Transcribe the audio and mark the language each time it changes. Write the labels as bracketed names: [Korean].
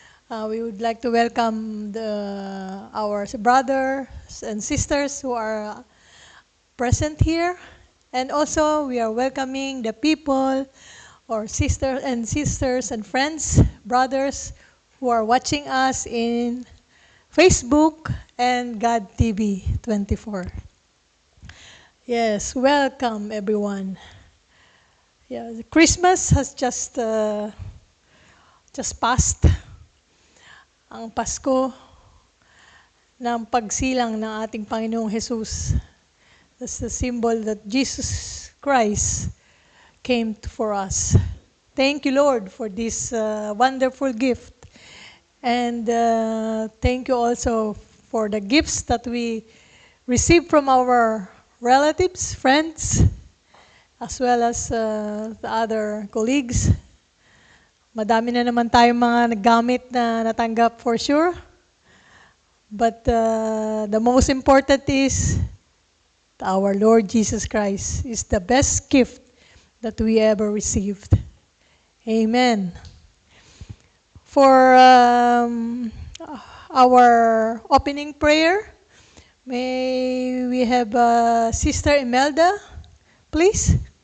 [English] We would like to welcome our brothers and sisters who are present here, and also we are welcoming the people or sisters and friends, brothers who are watching us in Facebook and God TV 24. Yes, welcome everyone. Yeah, the Christmas has just passed. [Filipino] Ang Pasko ng pagsilang ng ating Panginoong Jesus. [English] That's the symbol that Jesus Christ came for us. Thank you, Lord, for this wonderful gift. And thank you also for the gifts that we received from our relatives, friends, as well as the other colleagues. [Filipino] Madami na naman tayong mga naggamit na natanggap for sure. [English] But the most important is our Lord Jesus Christ is the best gift that we ever received. Amen. For our opening prayer, may we have Sister Imelda, please.